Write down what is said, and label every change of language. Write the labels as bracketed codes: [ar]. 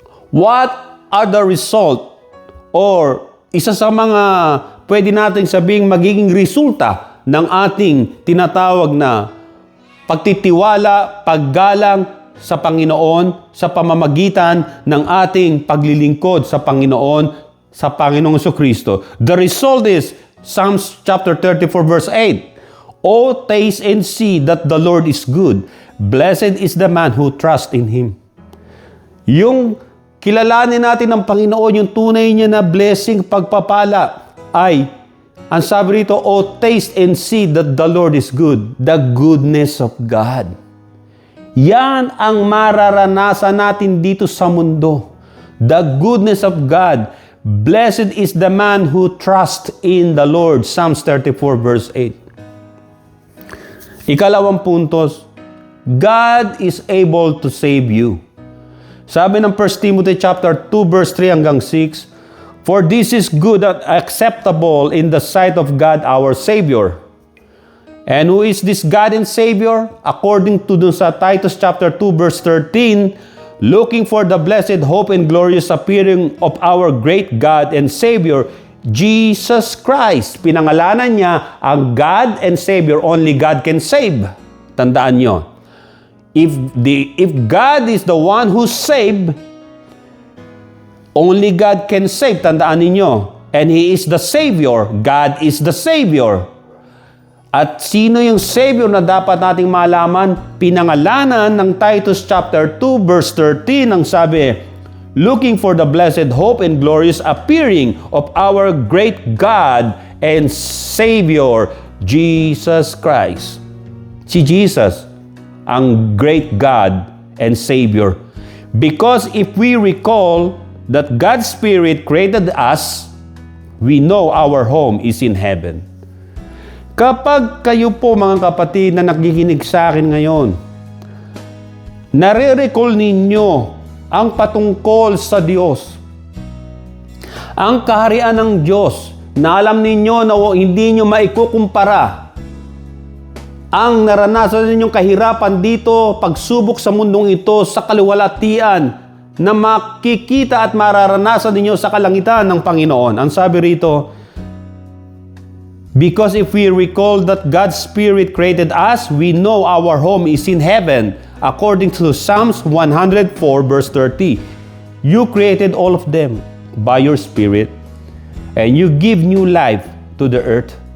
[en] What are the result? [tl] Or isa sa mga pwede natin sabing magiging resulta ng ating tinatawag na pagtitiwala, paggalang sa Panginoon sa pamamagitan ng ating paglilingkod sa Panginoon, sa Panginoong Jesucristo. [en] The result is Psalms chapter 34 verse 8. Oh, taste and see that the Lord is good. Blessed is the man who trusts in Him. [tl] Yung kilalanin natin ng Panginoon, yung tunay niya na blessing, pagpapala, ay, ang sabi rito, [en] oh, taste and see that the Lord is good. The goodness of God. [tl] Yan ang mararanasan natin dito sa mundo. [en] The goodness of God. Blessed is the man who trusts in the Lord. Psalms 34 verse 8. [tl] Ikalawang puntos, [en] God is able to save you. [tl] Sabi ng [en] 1 Timothy chapter 2 verse 3 hanggang 6, for this is good and acceptable in the sight of God our Savior. And who is this God and Savior? According to [tl] dun sa [en] Titus chapter 2 verse 13, looking for the blessed hope and glorious appearing of our great God and Savior, Jesus Christ. [tl] Pinangalanan niya ang God and Savior. [en] Only God can save. [tl] Tandaan nyo. [en] If God is the one who saved, only God can save. [tl] Tandaan ninyo. [en] And He is the Savior. God is the Savior. [tl] At sino yung Savior na dapat nating malaman? Pinangalanan ng [en] Titus chapter 2 verse 13 ang sabi, looking for the blessed hope and glorious appearing of our great God and Savior, Jesus Christ. Si Jesus, ang great God and Savior. Because if we recall that God's Spirit created us, we know our home is in heaven. [tl] Kapag kayo po mga kapatid na nakikinig sa akin ngayon, nare-recall ninyo ang patungkol sa Diyos, ang kaharian ng Diyos, na alam ninyo na hindi nyo maikukumpara ang naranasan ninyong kahirapan dito, pagsubok sa mundong ito, sa kaluwalhatian, na makikita at mararanasan ninyo sa kalangitan ng Panginoon. Ang sabi rito, [en] because if we recall that God's Spirit created us, we know our home is in heaven, according to Psalms 104 verse 30. You created all of them by your Spirit, and you give new life to the earth.